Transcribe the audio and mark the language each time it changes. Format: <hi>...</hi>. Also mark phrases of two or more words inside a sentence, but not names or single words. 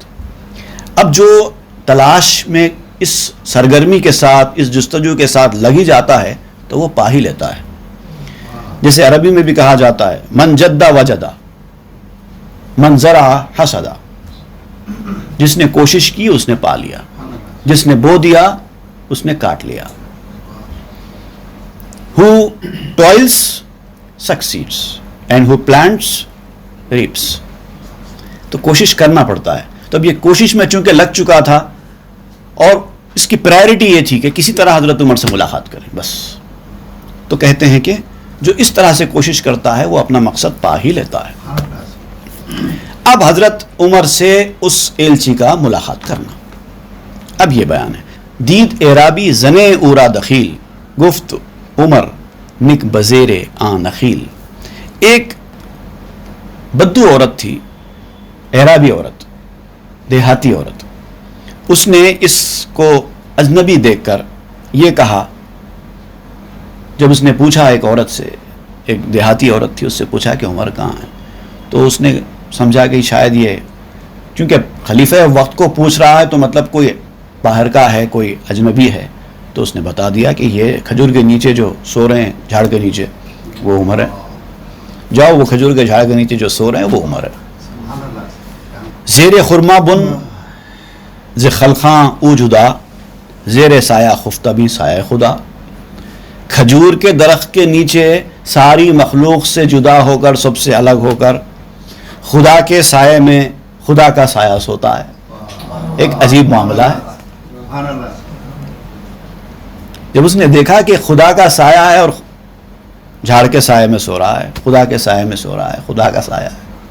<ur>اب جو تلاش میں اس سرگرمی کے ساتھ، اس جستجو کے ساتھ لگی جاتا ہے تو وہ پا ہی لیتا ہے. جیسے عربی میں بھی کہا جاتا ہے</ur> <ar>من جدہ وجدہ، من زرع حسدہ.</ar> <ur>جس نے کوشش کی اس نے پا لیا، جس نے بو دیا اس نے کاٹ لیا.</ur> <en>Who toils succeeds and who plants reaps.</en> <ur>تو کوشش کرنا پڑتا ہے. تو اب یہ کوشش میں چونکہ لگ چکا تھا اور اس کی پرائرٹی یہ تھی کہ کسی طرح حضرت عمر سے ملاقات کریں بس. تو کہتے ہیں کہ جو اس طرح سے کوشش کرتا ہے وہ اپنا مقصد پا ہی لیتا ہے. اب حضرت عمر سے اس ایلچی کا ملاقات کرنا. اب یہ بیان ہے.</ur> <fa>دید اعرابی زنے اورا دخیل، گفت عمر نک بزیر آن نخیل.</fa> <ur>ایک بدو عورت تھی، اعرابی عورت، دیہاتی عورت. اس نے اس کو اجنبی دیکھ کر یہ کہا، جب اس نے پوچھا ایک عورت سے، ایک دیہاتی عورت تھی، اس سے پوچھا کہ عمر کہاں ہے، تو اس نے سمجھا کہ شاید یہ چونکہ خلیفہ وقت کو پوچھ رہا ہے تو مطلب کوئی باہر کا ہے، کوئی اجنبی ہے. تو اس نے بتا دیا کہ یہ کھجور کے نیچے جو سو رہے ہیں، جھاڑ کے نیچے، وہ عمر ہے. جاؤ وہ کھجور کے جھاڑ کے نیچے جو سو رہے ہیں وہ عمر ہے.</ur> <fa>زیر خرما بن ز خلقاں او جدا، زیر سایہ خفتہ بھی سایہ خدا.</fa> <ur>کھجور کے درخت کے نیچے ساری مخلوق سے جدا ہو کر، سب سے الگ ہو کر خدا کے سائے میں خدا کا سایہ سوتا ہے. ایک عجیب معاملہ ہے. جب اس نے دیکھا کہ خدا کا سایہ ہے اور جھاڑ کے سائے میں سو رہا ہے، خدا کے سائے میں سو رہا ہے، خدا کا سایہ ہے.</ur>